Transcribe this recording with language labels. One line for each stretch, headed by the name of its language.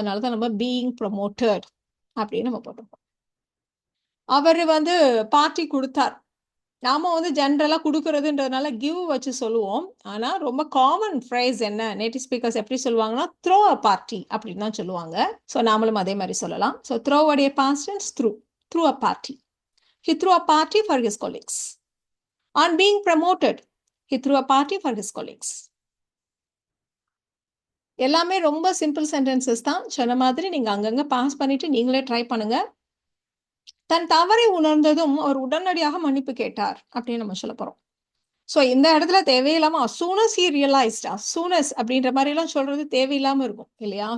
Tamil: அதனால தான் நம்ம
English: being promoted
Tamil: அப்படின்னு நம்ம போட்டிருக்கோம். அவர் வந்து பார்ட்டி கொடுத்தார். நாம வந்து ஜென்ரலாக கொடுக்கறதுன்றதுனால கிவ் வச்சு சொல்லுவோம். ஆனால் ரொம்ப காமன் ஃப்ரேஸ் என்ன, நேட்டிவ் ஸ்பீக்கர்ஸ் எப்படி சொல்லுவாங்கன்னா
English: throw a party
Tamil: அப்படின்னு தான் சொல்லுவாங்க. ஸோ நாமளும் அதே மாதிரி சொல்லலாம். ஸோ த்ரோ உடைய past tense through.
English: Threw a party. He threw a party for his colleagues. On being promoted, he threw a party for his colleagues.
Tamil: எல்லாமே ரொம்ப சிம்பிள் சென்டென்சஸ் தான். சொன்ன மாதிரி நீங்க அங்கங்க பாஸ் பண்ணிட்டு நீங்களே ட்ரை பண்ணுங்க. தன் தவறை உணர்ந்ததும் அவர் உடனடியாக மன்னிப்பு கேட்டார் அப்படின்னு நம்ம சொல்ல போறோம். ஸோ இந்த இடத்துல தேவையில்லாம
English: as soon as he realized, as soon as
Tamil: அப்படின்ற மாதிரி எல்லாம் சொல்றது தேவையில்லாம இருக்கும் இல்லையா?